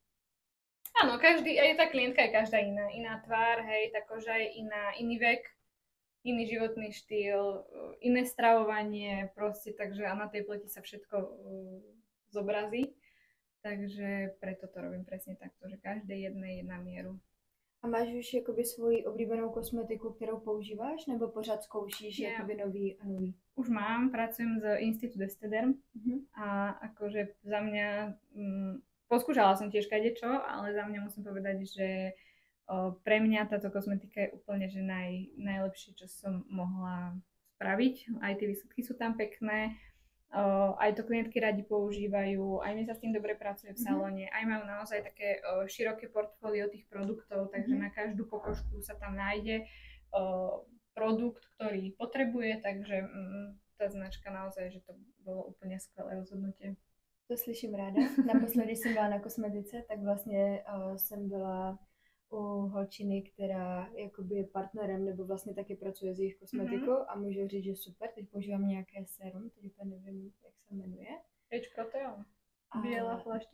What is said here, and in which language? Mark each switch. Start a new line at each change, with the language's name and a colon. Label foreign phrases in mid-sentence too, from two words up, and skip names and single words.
Slovak: Áno, každý, aj tá klientka je každá iná. Iná tvár, hej, tá koža je iná, iný vek, iný životný štýl, iné stravovanie, proste, takže a na tej pleti sa všetko zobrazí. Takže preto to robím presne takto, že každé jedné je na mieru.
Czech: A máš už jakoby svoji oblíbenou kosmetiku, kterou používáš, nebo pořád zkoušíš jakoby nový a nový?
Slovak: Už mám, pracujem z Institut Estederm a akože za mňa, poskúšala som tiež kadečo, ale za mňa musím povedať, že pre mňa táto kosmetika je úplne že najlepšie, čo som mohla spraviť. Aj tie výsledky sú tam pekné. Aj to klientky radi používajú, aj mi sa s tým dobre pracuje v salóne, aj majú naozaj také široké portfólio tých produktov, takže na každú pokožku sa tam nájde produkt, ktorý potrebuje, takže to tá značka naozaj, že to bolo úplne skvelé rozhodnutie.
Czech: To slyším ráda. Naposledy jsem byla na kosmetice, tak vlastně jsem byla u holčiny, která jakoby je partnerem, nebo vlastně taky pracuje s jejich kosmetikou a můžu říct, že super. Teď používám nějaké sérum, teď úplně nevím, jak se jmenuje.
Slovak: Age Proteon. Biela flaštička.